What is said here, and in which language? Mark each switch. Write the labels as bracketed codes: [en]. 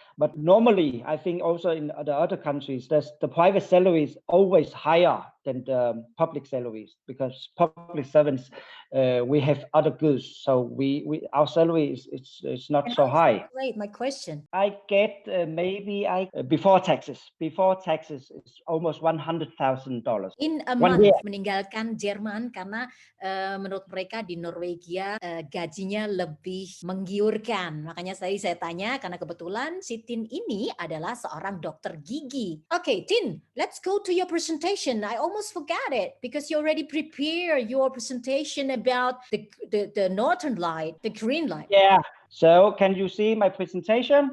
[en] But normally, I think also in the other countries, the private salary is always higher than the public salaries, because public servants, we have other goods, so our salary is not so high. Right, my question. I get before taxes it's almost $100,000 in a month. [id] Meninggalkan Jerman karena menurut mereka di Norwegia gajinya lebih menggiurkan. Makanya tadi saya tanya karena kebetulan si Tien ini adalah seorang dokter gigi. [en] Okay, Tien, let's go to your presentation. I almost forgot it because you already prepared your presentation about the northern light, the green light. Yeah. So can you see my presentation?